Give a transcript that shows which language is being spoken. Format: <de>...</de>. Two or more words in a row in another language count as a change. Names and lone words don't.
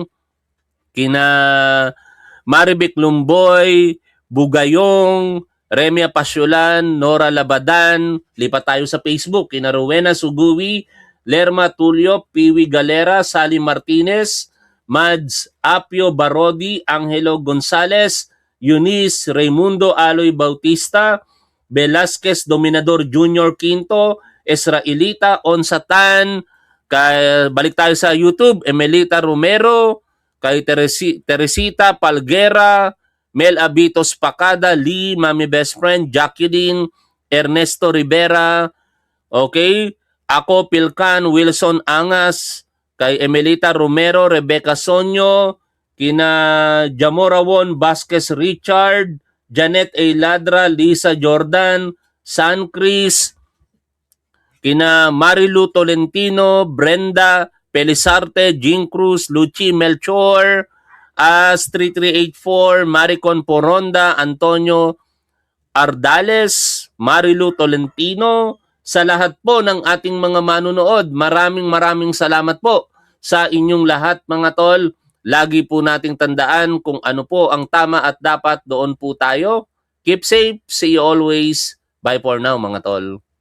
<tl>kina Marivic Lumboy, Bugayong, Remia Pasyolan, Nora Labadan, lipat tayo sa Facebook, kina Rowena Suguwi, Lerma Tulio, Piwi Galera, Sally Martinez, Mads Apio Barodi, Angelo Gonzales, Eunice Raimundo Aloy Bautista, Velasquez Dominador Jr. Quinto, Israelita Onsatan, balik tayo sa YouTube, Emelita Romero, kay Teresita Palguera, Mel Abitos Pacada, Lee, Mami Best Friend, Jacqueline, Ernesto Rivera, ako Pilcan, Wilson Angas, kay Emelita Romero, Rebecca Sonyo, kina Jamorawon Vasquez Richard, Janet A. Ladra, Lisa Jordan, San Cris, kina Marilu Tolentino, Brenda Pelizarte, Jean Cruz, Luchi Melchor, Astrid 3384, Maricon Poronda, Antonio Ardales, Marilu Tolentino, sa lahat po ng ating mga manunood, maraming salamat po sa inyong lahat mga tol. Lagi po nating tandaan kung ano po ang tama at dapat doon po tayo.</tl> <en>Keep safe. See you always. Bye for now</en> <tl>mga tol.</tl>